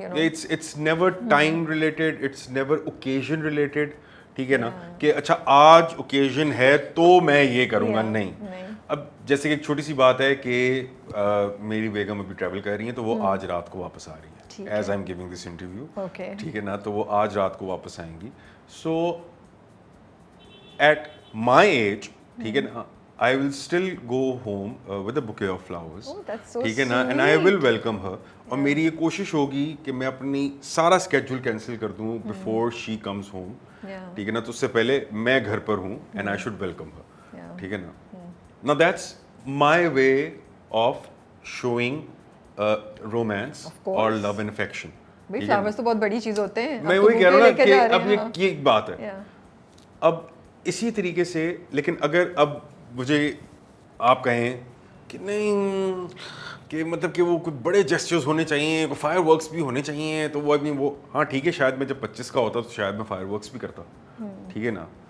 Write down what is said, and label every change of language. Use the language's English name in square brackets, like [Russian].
[English] it's never time related, it's never occasion related, [Urdu] ٹھیک ہے نا, کہ اچھا آج اوکیزن ہے تو میں یہ کروں گا, نہیں. اب جیسے کہ ایک چھوٹی سی بات ہے کہ میری بیگم ابھی ٹریول کر رہی ہیں تو وہ آج رات کو واپس آ رہی ہے, [English] as I am giving this interview, [Urdu] ٹھیک ہے نا, تو وہ آج رات کو واپس آئیں گی. [English] so at my age, [Urdu] ٹھیک ہے نا, [English] I will still go home with a bouquet of flowers, ٹھیک ہے نا, and I will welcome her. [Urdu] اور میری یہ کوشش ہوگی کہ میں اپنی سارا اسکیڈول کینسل کر دوں [English] before she comes home, [Urdu] ٹھیک ہے نا, تو اس سے پہلے میں گھر پر ہوں [English] and I should welcome her, [Urdu] ٹھیک ہے نا. [English] Now that's my way of showing romance or love and affection. [Urdu] بھائی فلاورز تو بہت بڑی چیز ہوتے ہیں, میں وہی کہہ رہا ہوں کہ اب یہ ایک بات ہے. اب اسی طریقے سے, لیکن اگر اب مجھے آپ کہیں کہ نہیں کہ مطلب کہ وہ کچھ بڑے جیسچرز ہونے چاہیے, کوئی فائر ورکس بھی ہونے چاہیے, تو وہ آدمی وہ ہاں ٹھیک ہے, شاید میں جب 25 کا ہوتا تو شاید میں فائر ورکس بھی کرتا, ٹھیک ہے نا.